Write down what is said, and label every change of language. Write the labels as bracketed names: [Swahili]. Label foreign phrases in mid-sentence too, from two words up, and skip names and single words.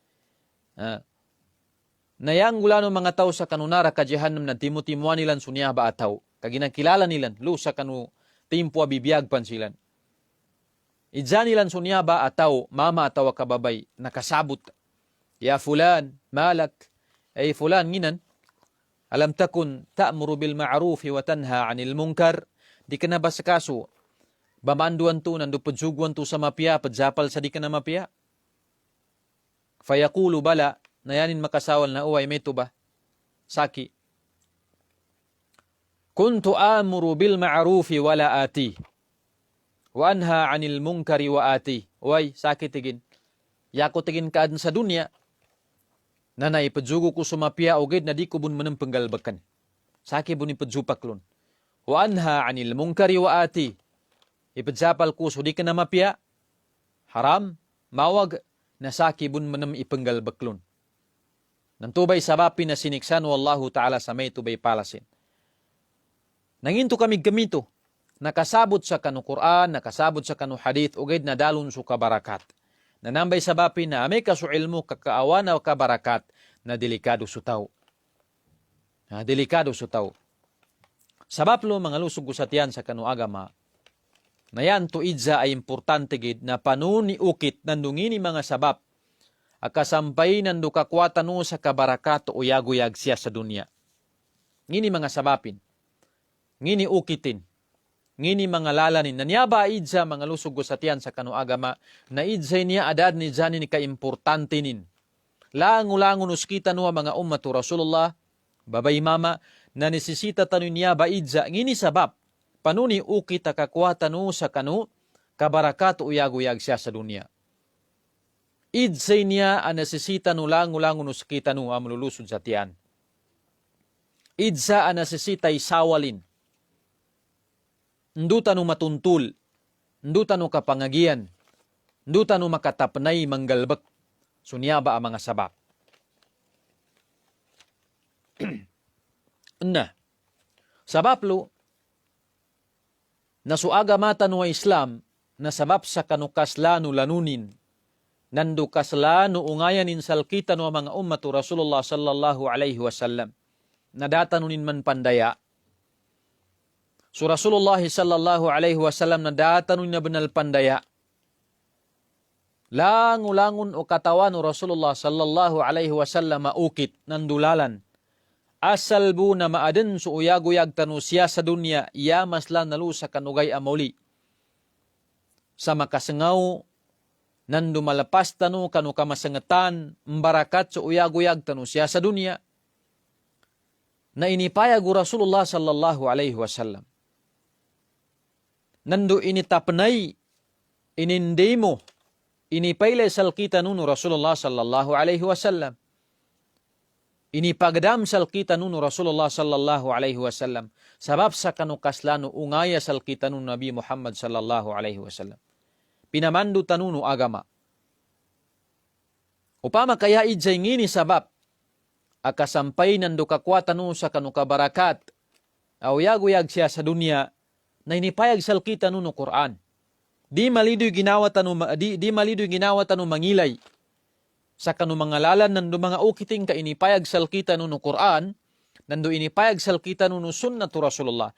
[Maguindanaon] Nayang gula no mga tao sa kanunara ka jahannam na timutimuan nilan sunyaba ataw. Kaginakilala nilan, lu sa kanu timpo abibiyag pansilan. Idza nilan sunyaba ataw, mama ataw kababay, nakasabot. [Arabic] يا فلان, [Maguindanaon] malak, ay fulan nginan, [Arabic] ألم تكن تأمر بالمعروف وتنهى عن المنكر, [Maguindanaon] di ka na ba sa kaso, bamanduan to, nandupudsuguan to sa mapya, padzapal sa di ka na mapya. Fayaqulu bala, nayanin makasawal na uway, may ba? Saki. [Arabic] كنت آمر بالمعروف ولا آتي. وأنهى عن المنكر وآتي. [Maguindanaon] Uway, saki tigin. Yako tigin kaad sa dunya, na naipadzugo ko sumapya o gid na di ko bun manang panggalbakan. Saki bun ipadzupaklon. [Arabic] وأنهى عن المنكر وآتي. [Maguindanaon] Ipadzapal ko so di ka na mapya. Haram, mawag, na saki bun manam ipanggalbaklon. Nantubay sabapin na siniksan [Arabic] والله تعالى [Maguindanaon] sa may tubay palasin. Nanginto kami gamito. Nakasabot sa kanu Quran, nakasabot sa kanu hadith, ugid na dalon su kabarakat. Nanambay sabapin na amay kaso ilmu kakaawan o kabarakat na delikado sa tao. Delikado sa tao. Sabab lo mga lusog usatian sa kanu agama, na yan to idza ay importante gid na panuni ukit nandungini mga sabab akasampay nandu kakwatan no sa kabarakat o yaguyag siya sa dunya. Ngini mga sabapin, ngini ukitin, ngini mga lalanin, nanyaba idza mga lusog usatian sa kanu agama, na idza niya adad ni jani ni kaimportante nin. Langulangon uskita no mga [Arabic] أمة رسول الله, [Maguindanaon] babay mama, na nesesita tanu niya ba idza, ngini sabab, panuni ukit akakwatan no sa kanu kabarakat o yaguyag siya sa dunya. Idsay niya ang nasisita no langulangon uskita no amululusod sa tiyan. Idsa ang nasisita isawalin. Nduta no matuntul, nduta no kapangagian, nduta no makatapnay manggalbak, sunyaba ang mga sabab. Na, sabaplo, nasuaga mata no Islam, na sabab sa kanukaslano lanunin, nandu kaslano ungayanin salkita no mga [Arabic] أمة رسول الله صلى الله عليه وسلم, [Maguindanaon] na datanunin man pandaya. So [Arabic] رسول الله صلى الله عليه وسلم [Maguindanaon] na datanunin na banal pandaya. Langulangon o katawan o [Arabic] رسول الله صلى الله عليه وسلم [Maguindanaon] maukit nandulalan. Asal bu na maaden so uyaguyag tanu siya sa dunya, iya maslan nalu sa kanugay amuli. Sa makasengaw, nandu malapas tanu kanu kamasangatan, mbarakat so uyaguyag tanu siya sa dunya. Na inipayag [Arabic] رسول الله صلى الله عليه وسلم. [Maguindanaon] Nandu initapnay, inindemo, inipaylay salkita nunu [Arabic] رسول الله صلى الله عليه وسلم. [Maguindanaon] Inipagdam salkita nunu [Arabic] رسول الله صلى الله عليه وسلم. [Maguindanaon] Sabab sa kanukaslano ungaya salkita nunu [Arabic] نبي محمد صلى الله عليه وسلم. [Maguindanaon] Pinamandu tanunu agama. Upama kaya idzay ngini sabab akasampay nandu kakwatan nunu sa kanukabarakat awyaguyag siya sa dunya na inipayag salkita nunu Quran. Di malidoy ginawa tanu mangilay sa kanu mga lalan nandu mga ukiting ka inipayag salkita nunu Quran, nandu inipayag salkita nunu [Arabic] سنة رسول الله.